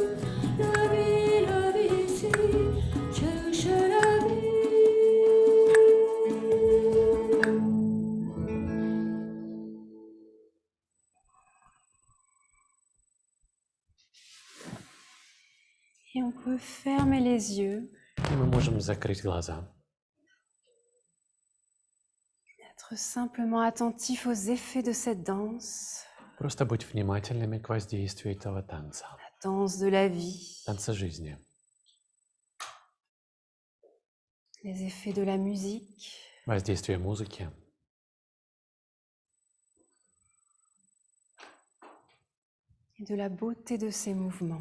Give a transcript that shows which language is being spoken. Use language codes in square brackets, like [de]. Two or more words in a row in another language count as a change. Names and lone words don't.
[fr] La vie ici, cherche la vie. Et on peut fermer les yeux, [ru] И мы можем закрыть глаза. [fr] être simplement attentif aux effets de cette danse, [ru] Просто быть внимательными к воздействию этого танца. [fr] la danse de la vie, [ru] Танца жизни. [fr] les effets de la musique, [ru] Воздействие музыки. [fr] et de la beauté de ces mouvements.